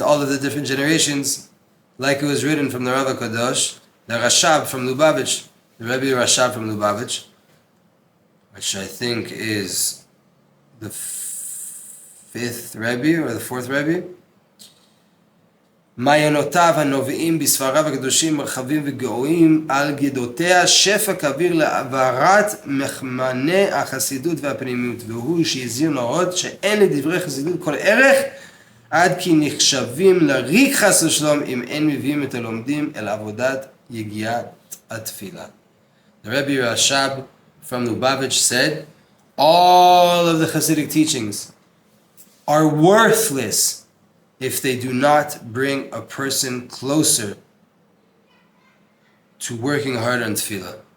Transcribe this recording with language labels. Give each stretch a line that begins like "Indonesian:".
English: All of the different generations, like it was written from the Rav HaKadosh, the Rashab from Lubavitch, the Rebbe Rashab from Lubavitch, which I think is the fifth Rebbe or the fourth Rebbe.
Hebrew: מעיינותיו הנובעים בספריו הקדושים מרחבים וגאויים על גדותיה שפע כביר להעברת מחמני החסידות והפנימיות, והוא שהזהיר נאות שאין לדברי חסידות כל ערך עד כי נחשבים לריק חס ושלום אם אין מביאים את הלומדים אל עבודת יגיעת התפילה.
English: The Rebbe Rashab from Lubavitch said, all of the Hasidic teachings are worthless if they do not bring a person closer to working hard on tefillah.